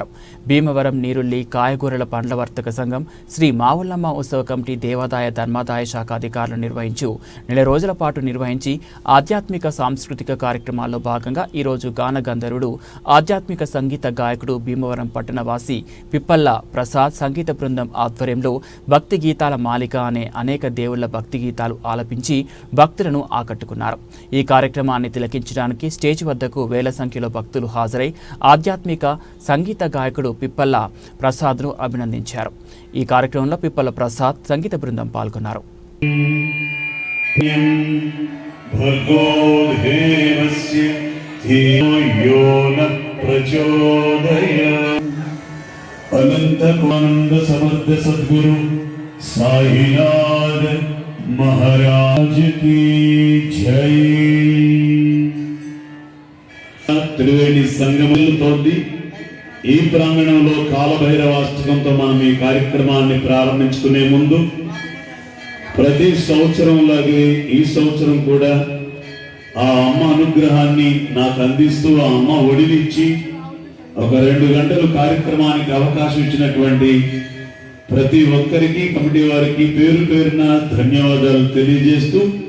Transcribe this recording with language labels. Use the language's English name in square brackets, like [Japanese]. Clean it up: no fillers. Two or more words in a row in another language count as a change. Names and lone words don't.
[Telugu] భీమవరం నీరుల్లి కాయగూరల పండ్ల వర్తక సంఘం శ్రీ మావుళ్ళమ్మ ఉత్సవ కమిటీ దేవాదాయ ధర్మాదాయ శాఖ అధికారులు నిర్వహించు నెల రోజుల పాటు నిర్వహించి ఆధ్యాత్మిక సాంస్కృతిక కార్యక్రమాల్లో భాగంగా ఈరోజు గాన గంధర్వుడు ఆధ్యాత్మిక సంగీత గాయకుడు భీమవరం పట్టణ వాసి పిప్పల్ల ప్రసాద్ సంగీత బృందం ఆధ్వర్యంలో భక్తి గీతాల మాలిక అనే అనేక దేవుళ్ల భక్తి గీతాలు ఆలపించి భక్తులను ఆకట్టుకున్నారు. ఈ కార్యక్రమాన్ని తిలకించడానికి స్టేజ్ వద్దకు వేల సంఖ్యలో భక్తులు హాజరై ఆధ్యాత్మిక సంగీత గాయకుడు పిప్పల్ల ప్రసాద్ను అభినందించారు. ఈ కార్యక్రమంలో పిప్పల్ల ప్రసాద్ సంగీత బృందం పాల్గొన్నారు. [Hindi] अनंतानंद समर्थ सद्गुरु साईनाथ महाराज की जय. [Telugu] त्रिवेणी సంగమముతోటి ఈ ప్రాంగణంలో కాలభైరవాష్టకంతో మనం ఈ కార్యక్రమాన్ని ప్రారంభించుకునే ముందు ప్రతి సంవత్సరం లాగే ఈ సంవత్సరం కూడా ఆ అమ్మ అనుగ్రహాన్ని నాకు అందిస్తూ ఆ అమ్మ ఒడిలిచ్చి ఒక 2 గంటలు కార్యక్రమానికి అవకాశం ఇచ్చినటువంటి ప్రతి ఒక్కరికి కమిటీ వారికి పేరు పేరున ధన్యవాదాలు తెలియజేస్తూ